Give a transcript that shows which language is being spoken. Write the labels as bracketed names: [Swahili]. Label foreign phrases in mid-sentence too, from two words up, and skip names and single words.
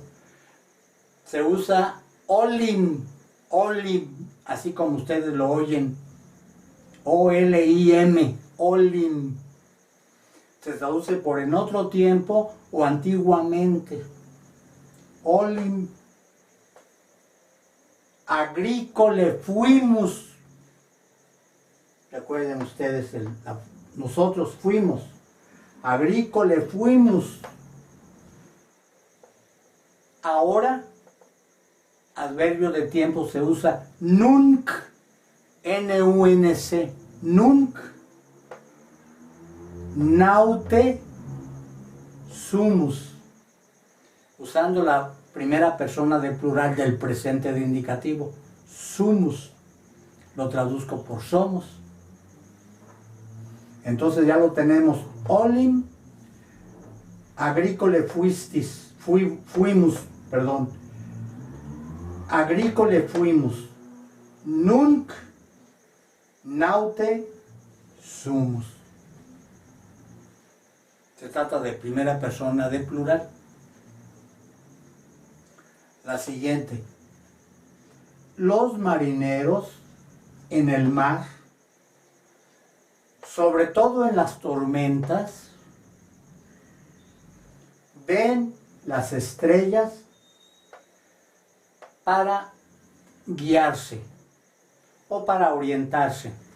[Spanish] Se usa [Latin] olim, olim, [Spanish] así como ustedes lo oyen, O-L-I-M, olim. Se traduce por en otro tiempo o antiguamente. [Latin] Olim agricole fuimus. [Spanish] Recuerden ustedes, nosotros fuimos. [Latin] Agricole fuimus. [Spanish] Ahora, adverbio de tiempo se usa [Latin] nunc, N-U-N-C, nunc, naute sumus, [Spanish] usando la primera persona del plural del presente de indicativo, [Latin] sumus, [Spanish] lo traduzco por somos. Entonces ya lo tenemos, [Latin] olim, agricole fuistis, fuimus, perdón, agricole fuimus, nunc, naute sumus. [Spanish] Se trata de primera persona de plural. La siguiente. Los marineros en el mar, sobre todo en las tormentas, ven las estrellas para guiarse o para orientarse.